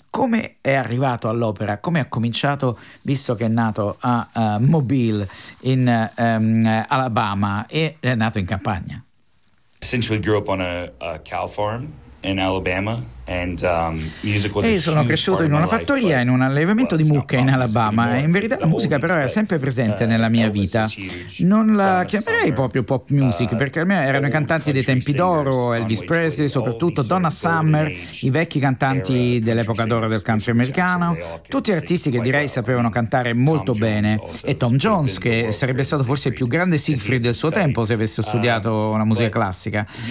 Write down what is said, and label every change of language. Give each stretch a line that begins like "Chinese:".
Italian: Come è arrivato all'opera? Come ha cominciato, visto che è nato a Mobile in Alabama, e è nato in campagna?
English: Essentially grew up on a cow farm in Alabama.
Italian: E sono cresciuto in una fattoria, in un allevamento di mucche in Alabama. In verità la musica però era sempre presente nella mia vita. Non la chiamerei proprio pop music, perché almeno erano i cantanti dei tempi d'oro, Elvis Presley soprattutto, Donna Summer, i vecchi cantanti dell'epoca d'oro del country americano, tutti artisti che direi sapevano cantare molto bene, e Tom Jones, che sarebbe stato forse il più grande Siegfried del suo tempo se avesse studiato una musica classica.